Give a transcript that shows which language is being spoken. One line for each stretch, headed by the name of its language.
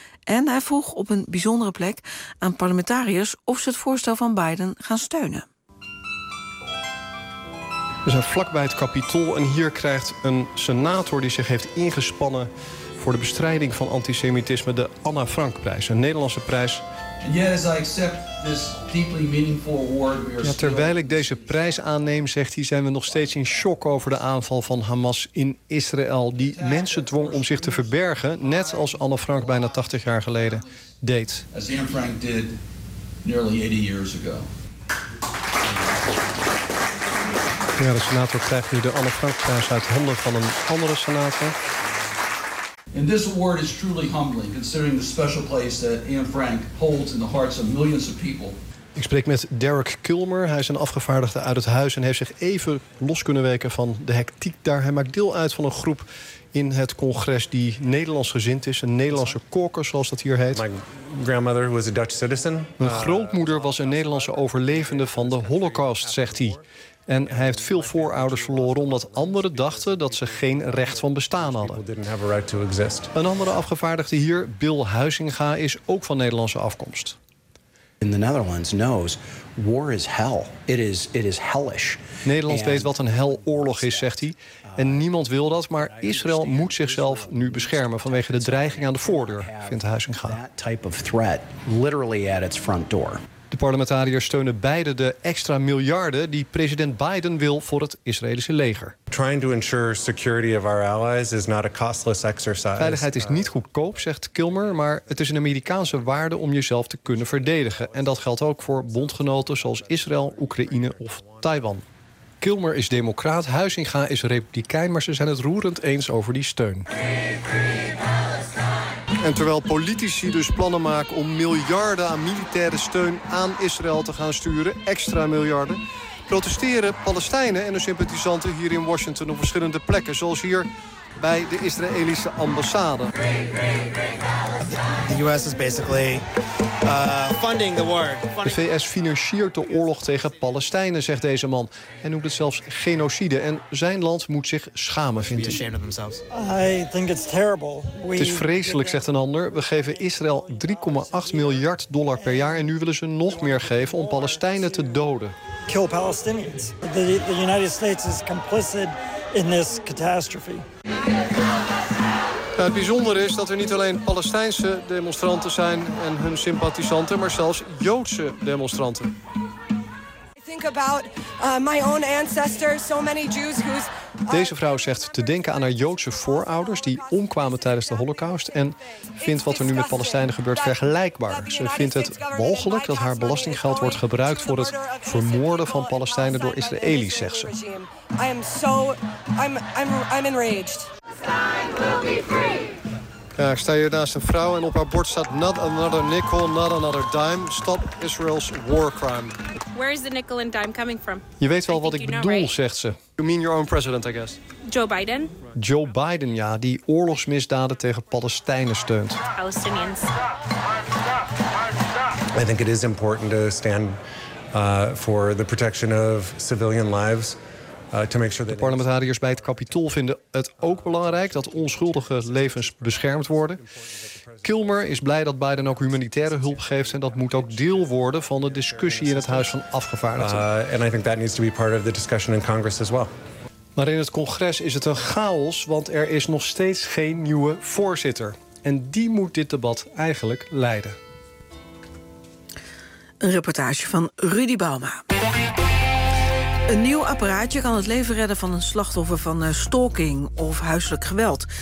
Dutch: En hij vroeg op een bijzondere plek aan parlementariërs of ze het voorstel van Biden gaan steunen. We zijn vlakbij het Capitool en hier krijgt een senator die zich heeft ingespannen voor de bestrijding van antisemitisme de Anne Frank prijs, een Nederlandse prijs.
English: Yes, I accept this deeply meaningful award.
Dutch: Terwijl ik deze prijs aanneem, zegt hij, zijn we nog steeds in shock over de aanval van Hamas in Israël, die mensen dwong om zich te verbergen, net als Anne Frank bijna 80 jaar geleden deed.
English: As Anne Frank did nearly 80 years ago.
Dutch: Ja, de senator krijgt nu de Anne Frank-prijs uit handen van een andere senator.
English: And this award is truly humbling, considering the special place that Anne Frank holds in the hearts of millions of people.
Dutch: Ik spreek met Derek Kilmer. Hij is een afgevaardigde uit het huis en heeft zich even los kunnen weken van de hectiek daar. Hij maakt deel uit van een groep in het congres die Nederlands gezind is, een Nederlandse caucus, zoals dat hier heet.
English: My grandmother was a Dutch citizen.
Dutch: Mijn grootmoeder was een Nederlandse overlevende van de Holocaust, zegt hij. En hij heeft veel voorouders verloren omdat anderen dachten dat ze geen recht van bestaan hadden. Een andere afgevaardigde hier, Bill Huizinga, is ook van Nederlandse afkomst.
English: in the Netherlands knows war is hell. It is hellish.
Dutch: Nederland weet wat een hel oorlog is, zegt hij. En niemand wil dat, maar Israël moet zichzelf nu beschermen vanwege de dreiging aan de voordeur, vindt Huizinga.
English: That type of threat literally at its front door.
Dutch: De parlementariërs steunen beide de extra miljarden die president Biden wil voor het Israëlische leger.
English: Trying to ensure security of our allies is not a costless exercise.
Dutch: Veiligheid is niet goedkoop, zegt Kilmer, maar het is een Amerikaanse waarde om jezelf te kunnen verdedigen. En dat geldt ook voor bondgenoten zoals Israël, Oekraïne of Taiwan. Kilmer is democraat, Huizinga is republikein, maar ze zijn het roerend eens over die steun. En terwijl politici dus plannen maken om miljarden aan militaire steun aan Israël te gaan sturen, extra miljarden, protesteren Palestijnen en hun sympathisanten hier in Washington op verschillende plekken, zoals hier bij de Israëlische ambassade.
English: The US is basically funding the war.
Dutch: De VS financiert de oorlog tegen Palestijnen, zegt deze man. Hij noemt het zelfs genocide en zijn land moet zich schamen, vindt hij.
English: I think it's terrible.
Dutch: Het is vreselijk, zegt een ander. We geven Israël $3.8 miljard per jaar en nu willen ze nog meer geven om Palestijnen te doden.
English: Kill Palestinians. The United States is complicit in this catastrophe.
Dutch: Het bijzondere is dat er niet alleen Palestijnse demonstranten zijn en hun sympathisanten, maar zelfs Joodse demonstranten.
English: I think about my own ancestors, so many Jews who's.
Dutch: Deze vrouw zegt te denken aan haar Joodse voorouders die omkwamen tijdens de Holocaust en vindt wat er nu met Palestijnen gebeurt vergelijkbaar. Ze vindt het walgelijk dat haar belastinggeld wordt gebruikt voor het vermoorden van Palestijnen door Israëli's, zegt ze.
English: I'm enraged.
Dutch: Ja, ik sta hier naast een vrouw en op haar bord staat
English: not another nickel, not another dime. Stop Israel's war crime. Where is the nickel and dime coming from?
Dutch: Je weet wel wat ik bedoel, right? Zegt ze.
English: You mean your own president, I guess. Joe Biden?
Dutch: Joe Biden, ja, die oorlogsmisdaden tegen Palestijnen steunt.
English: Palestinians. I think it is important to stand for the protection of civilian lives.
Dutch: De parlementariërs bij het Capitool vinden het ook belangrijk dat onschuldige levens beschermd worden. Kilmer is blij dat Biden ook humanitaire hulp geeft en dat moet ook deel worden van de discussie in het Huis van Afgevaardigden.
English: I think that needs to be part of the discussion in Congress as well.
Dutch: Maar in het congres is het een chaos, want er is nog steeds geen nieuwe voorzitter. En die moet dit debat eigenlijk leiden. Een reportage van Rudy Bauma. Een nieuw apparaatje kan het leven redden van een slachtoffer van stalking of huiselijk geweld.